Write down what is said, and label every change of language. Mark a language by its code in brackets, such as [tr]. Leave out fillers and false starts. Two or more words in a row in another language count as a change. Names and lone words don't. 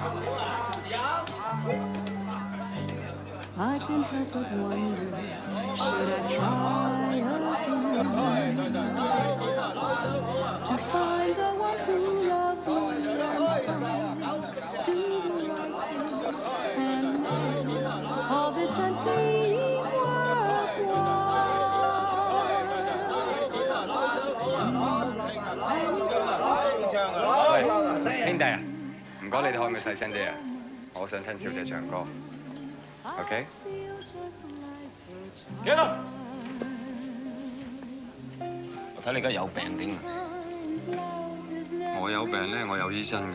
[en] I can't help but wonder, should I try again to find the one who loves me and do the right thing, and then all this time saying worthwhile. [yue] 喂，兄弟啊，唔該你哋可唔可以細聲啲啊？我想聽小姐唱歌。OK？企喺度！我睇你而家有病頂啊！我有病咧，我有醫生嘅。